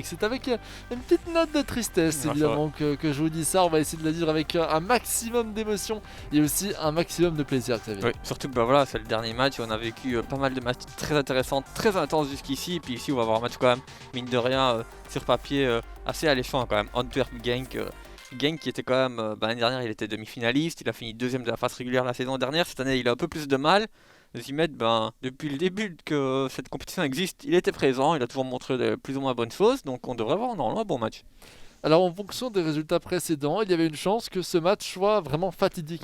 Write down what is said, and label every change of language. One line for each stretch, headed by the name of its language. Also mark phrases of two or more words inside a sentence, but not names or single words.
French: C'est avec une petite note de tristesse Ouais, c'est vrai. évidemment que je vous dis ça. On va essayer de la vivre avec un maximum d'émotion et aussi un maximum de plaisir, Xavier. Oui, surtout que bah voilà, c'est le dernier match et on a vécu pas mal de matchs très intéressants, très intenses jusqu'ici. Et puis ici, on va avoir un match quand même, mine de rien, sur papier, assez alléchant quand même. Antwerp Genk. Genk qui était quand même, l'année dernière, il était demi-finaliste. Il a fini deuxième de la phase régulière la saison dernière. Cette année, il a un peu plus de mal. Zimet, depuis le début que cette compétition existe, il était présent. Il a toujours montré de plus ou moins bonnes choses. Donc on devrait avoir normalement un bon match. Alors en fonction des résultats précédents, il y avait une chance que ce match soit vraiment fatidique